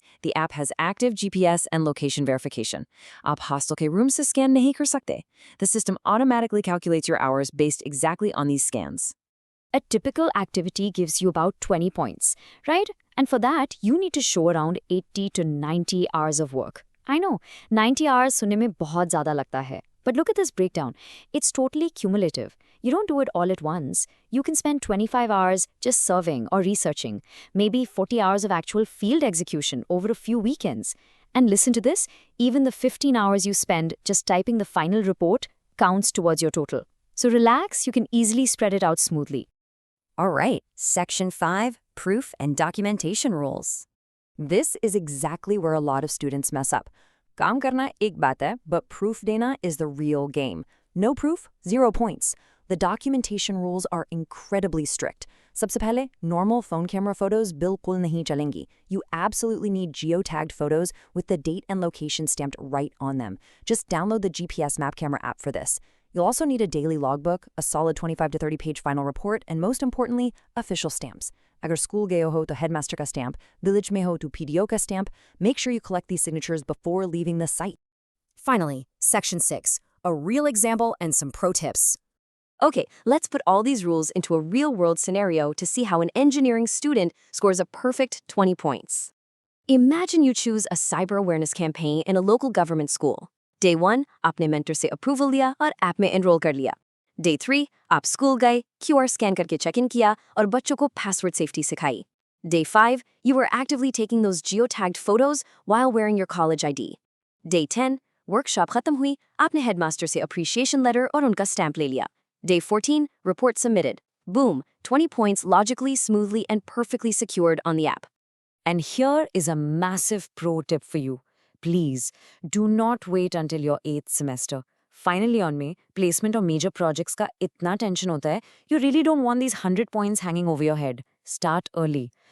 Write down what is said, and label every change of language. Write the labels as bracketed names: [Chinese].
[English] The app has active GPS and location verification. [Hindi] आप hostel के room से scan नहीं कर सकते. [English] The system automatically calculates your hours based exactly on these scans. A typical activity gives you about 20 points, right? And for that, you need to show around 80 to 90 hours of work. I know, 90 hours [Hindi] सुनने में बहुत ज़्यादा लगता है. [English] But look at this breakdown. It's totally cumulative. You don't do it all at once. You can spend 25 hours just serving or researching, maybe 40 hours of actual field execution over a few weekends. And listen to this, even the 15 hours you spend just typing the final report counts towards your total. So relax, you can easily spread it out smoothly. All right, Section 5, Proof and Documentation Rules. This is exactly where a lot of students mess up. [Hindi] काम करना एक बात है, [English] but [Hindi] proof देना [English] is the real game. No proof, 0 points. The documentation rules are incredibly strict. [Hindi] सबसे पहले, normal phone camera photos बिल्कुल नहीं चलेंगी. [English] You absolutely need geotagged photos with the date and location stamped right on them. Just download the GPS Map Camera app for this. You'll also need a daily logbook, a solid 25 to 30 page final report, and most importantly, official stamps. [Hindi] अगर school गए हो तो headmaster का stamp, village में हो तो PDO का stamp. [English] Make sure you collect these signatures before leaving the site. Finally, Section 6, a real example and some pro tips. Okay, let's put all these rules into a real-world scenario to see how an engineering student scores a perfect 20 points. Imagine you choose a cyber awareness campaign in a local government school. [Hindi] Day 1, आपने mentor से approval लिया और app में enroll कर लिया. Day 3, आप school गए, QR scan करके check-in किया और बच्चों को password safety सिखाई. [English] Day 5, you were actively taking those geotagged photos while wearing your college ID. [Hindi] Day 10, workshop खत्म हुई, आपने headmaster से appreciation letter और उनका stamp ले लिया. [English] Day 14, report submitted. Boom, 20 points logically, smoothly, and perfectly secured on the app. And here is a massive pro tip for you. Please, do not wait until your 8th semester. Finally on [Hindi] में placement और major projects का इतना tension होता है, [English] you really don't want these 100 points hanging over your head. Start early.